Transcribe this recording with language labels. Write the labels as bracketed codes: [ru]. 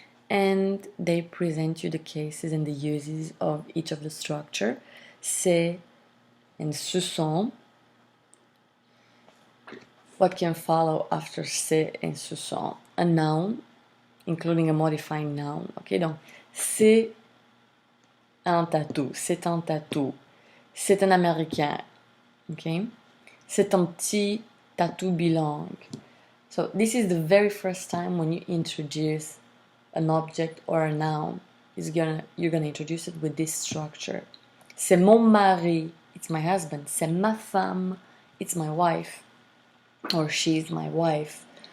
[en] And they present you the cases and the uses of each of the structure. C'est and ce sont. What can follow after c'est and ce sont? A noun, including a modifying noun. [fr] Okay, donc c'est un tatou, c'est un tatou, c'est un américain. Okay, c'est un petit tatou bilingue. [en] So this is the very first time when you introduce an object or a noun, you're gonna introduce it with this structure. [fr] C'est mon mari, [en] it's my husband. [fr] C'est ma femme, [en] it's my wife, or she's my wife.